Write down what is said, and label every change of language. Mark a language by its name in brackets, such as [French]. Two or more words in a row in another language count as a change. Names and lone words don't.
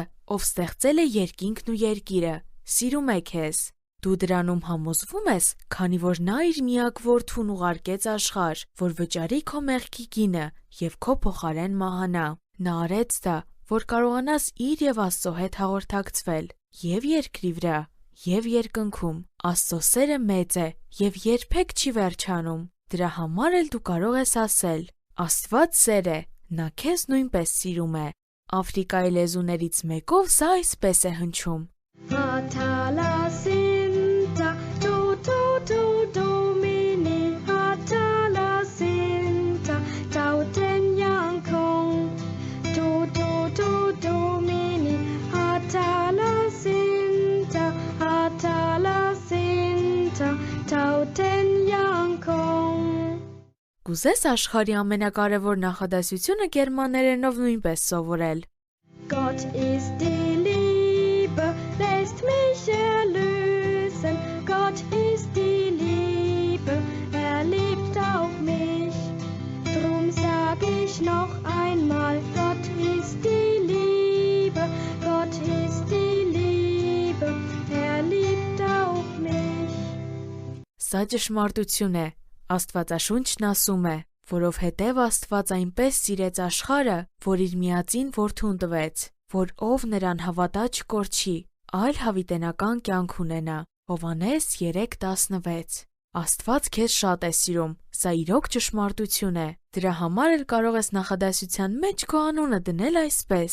[Armenian] ով ստեղծել է երկինքն ու երկիրը, սիրում է քեզ։ Դու դրանում համոզվում ես, քանի որ նա իր միակ որդուն ուղարկեց աշխարհ, որ վճարի քո մեղքի գինը և քո փոխարեն մահանա։ Նա արեց դա, որ կարողանաս իր և Աստծո հետ հաղորդակցվել և երկրի վրա, և երկնքում։ Աստծո սերը մեծ է և երբեք չի վերջանում։ Դրա համար էլ դու կարող ես ասել. Աստված սեր է, նա քեզ նույնպես սիրում է։ Աֆրիկայի լեզուներից մեկով սա այսպես է հնչում. Hatala sinta, tu domini. Hatala sinta, tauten yankong. Tu domini. Hatala sinta, tauten yankong. Կուզես աշխարհի ամենակարևոր նախադասությունը գերմաներենով nույնպես սովորել։ [German] Gott ist die Liebe, lässt mich erlösen. Gott ist die Liebe, liebt auch mich. Drum sag ich noch einmal, Gott ist die Liebe, Gott ist die Liebe, liebt auch mich. [Armenian] Սա ճշմարտություն է։ Աստվածաշունչն ասում է, որովհետև Աստված այնպես սիրեց աշխարհը, որ իր միածին որդուն տվեց, որ ով նրան հավատա չկորչի, այլ հավիտենական կյանք ունենա։ Հովհաննես 3:16։ Աստված քեզ շատ է սիրում, սա իրոք ճշմարտություն է։ Դրա համար էլ կարող ես նախադասության մեջ քո անունը դնել այսպես.